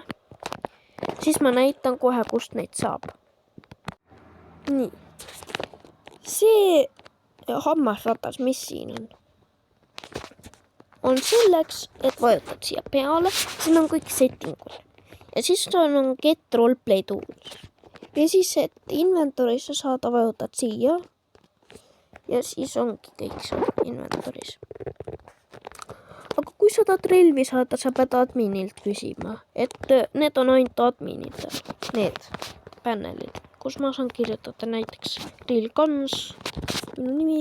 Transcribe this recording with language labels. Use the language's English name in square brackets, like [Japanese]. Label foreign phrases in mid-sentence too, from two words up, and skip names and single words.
[Estonian] Siis ma näitan kohe, kust neid saab. Nii. See hammasratas, mis siin on? On selleks, et vajutad siia peale. Siin on kõik settingud. Ja siis on [English] get roleplay tools. [Estonian] Ja siis, et inventoris sa saad vajutad siia. Ja siis ongi kõik seal inventoris. Aga kui sa tahad relvi saada, sa pead adminilt küsima. Et need on ainult adminitel. Need panelid, kus ma saan kirjutada näiteks Real Guns, minu nimi.